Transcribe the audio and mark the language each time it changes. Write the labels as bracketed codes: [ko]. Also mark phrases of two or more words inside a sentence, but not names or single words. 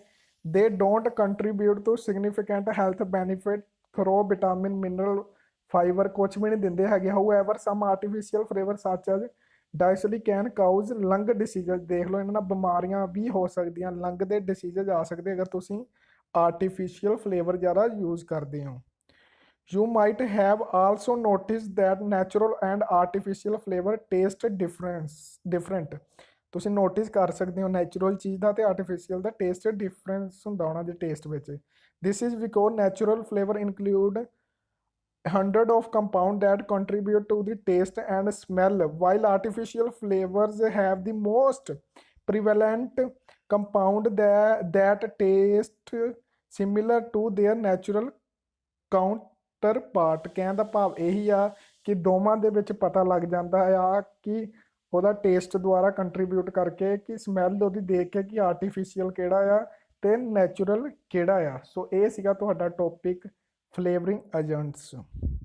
[en] they don't contribute to significant health benefit through vitamin mineral fiber [pa] ਕੁਛ ਵੀ ਨਹੀਂ ਦਿੰਦੇ ਹੈਗੇ। [en] however some artificial flavor such as diacetyl can cause lung diseases. [pa] ਦੇਖ ਲਓ ਇਹਨਾਂ ਨਾਲ ਬਿਮਾਰੀਆਂ ਵੀ ਹੋ ਸਕਦੀਆਂ, ਲੰਗ ਦੇ ਡਿਸੀਜ਼ਜ਼ ਆ ਸਕਦੇ ਅਗਰ ਤੁਸੀਂ [en] artificial flavor [pa] ਜ਼ਿਆਦਾ ਯੂਜ਼ ਕਰਦੇ ਹੋ। [en] You might have also noticed that natural and artificial flavor taste different। [pa] ਤੁਸੀਂ ਨੋਟਿਸ ਕਰ ਸਕਦੇ ਹੋ ਨੈਚੁਰਲ ਚੀਜ਼ ਦਾ ਤੇ ਆਰਟੀਫਿਸ਼ੀਅਲ ਦਾ ਟੇਸਟ ਡਿਫਰੈਂਸ ਹੁੰਦਾ ਉਹਨਾਂ ਦੇ ਟੇਸਟ ਵਿੱਚ। [en] this is because natural flavor include hundred of compound that contribute to the taste and smell, while artificial flavors have the most prevalent compound that taste similar to their natural counterpart। [pa] ਕਹਿਣ ਦਾ ਭਾਵ ਇਹੀ ਆ ਕਿ ਦੋਵਾਂ ਦੇ ਵਿੱਚ ਪਤਾ ਲੱਗ ਜਾਂਦਾ ਆ ਕਿ ਉਹਦਾ ਟੇਸਟ ਦੁਆਰਾ ਕੰਟਰੀਬਿਊਟ ਕਰਕੇ ਕਿ ਸਮੈਲ ਉਹਦੀ ਦੇਖ ਕੇ ਕਿ ਆਰਟੀਫਿਸ਼ੀਅਲ ਕਿਹੜਾ ਆ ਤੇ ਨੈਚੁਰਲ ਕਿਹੜਾ ਆ। ਸੋ ਇਹ ਸੀਗਾ ਤੁਹਾਡਾ ਟੌਪਿਕ [en] flavoring agents.